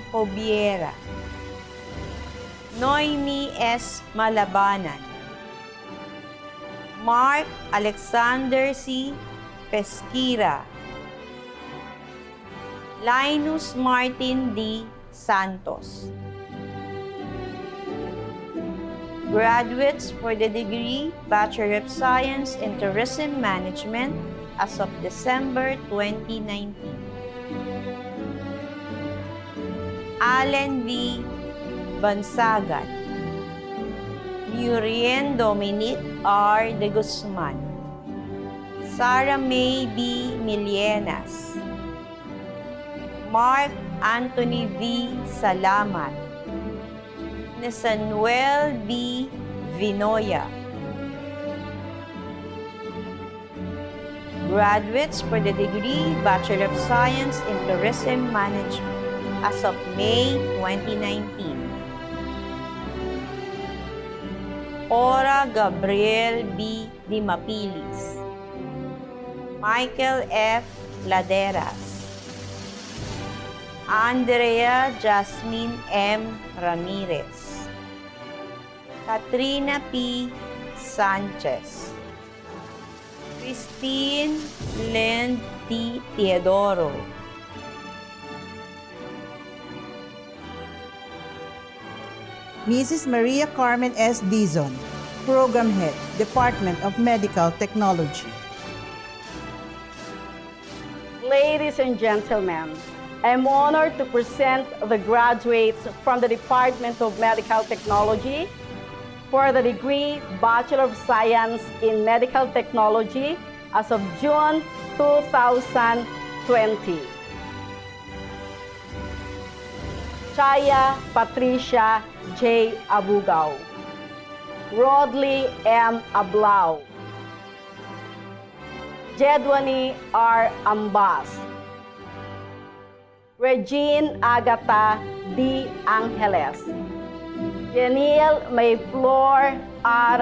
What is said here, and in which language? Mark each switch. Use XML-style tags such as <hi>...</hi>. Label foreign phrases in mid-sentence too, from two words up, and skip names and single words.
<en>Hobiera, Noemi S. Malabanan, Mark Alexander C. Pesquira, Linus Martin D. Santos. Graduates for the degree Bachelor of Science in Tourism Management as of December 2019. Allen V. Bansagan, Murien Dominic R. de Guzman, Sarah May B. Milienas, Mark Anthony V. Salamat, Nesanuel B. Vinoya. Graduates for the degree Bachelor of Science in Tourism Management as of May 2019. Ora Gabriel B. Dimapilis, Michael F. Laderas, Andrea Jasmine M. Ramirez, Katrina P. Sanchez, Christine Len T. Teodoro, Mrs. Maria Carmen S. Dizon, Program Head, Department of Medical Technology. Ladies and gentlemen, I am honored to present the graduates from the Department of Medical Technology for the degree Bachelor of Science in Medical Technology as of June 2020. Chaya Patricia J. Abugao, Rodley M. Ablao, Jedwani R. Ambas, Regine Agata D. Angeles, Jeniel Mayflor R.</en>